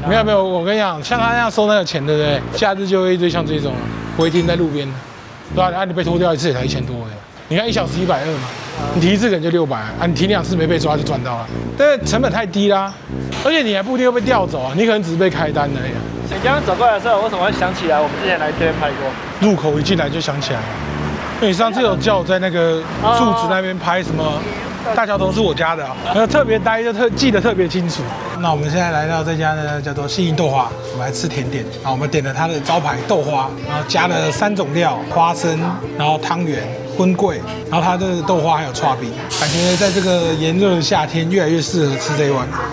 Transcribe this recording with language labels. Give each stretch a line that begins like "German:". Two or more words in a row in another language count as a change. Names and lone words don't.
Chinese: 沒有，我跟你講，像他那樣收那個錢，對不對？假日就會一堆像這種違停在路邊的，對吧？你被拖掉一次也才1000多的。你看1小時120嘛，你提一次可能就600啊，你提2次沒被抓就賺到了，但是成本太低啦，而且你還不一定會被調走啊，你可能只是被開單而已。你剛剛走過來的時候，為什麼會想起來我們之前來這邊拍過？入口一進來就想起來了， 因為你上次有叫我在那個柱子那邊拍什麼大桥頭是我家的啊，那特別待就記得特別清楚。那我們現在來到這家呢，叫做新营豆花，我們來吃甜點。啊，我們點了它的招牌豆花，然後加了3種料，花生，然後湯圓、荤桂，然後它的豆花還有剉冰，感覺在這個炎熱的夏天越來越適合吃這一碗。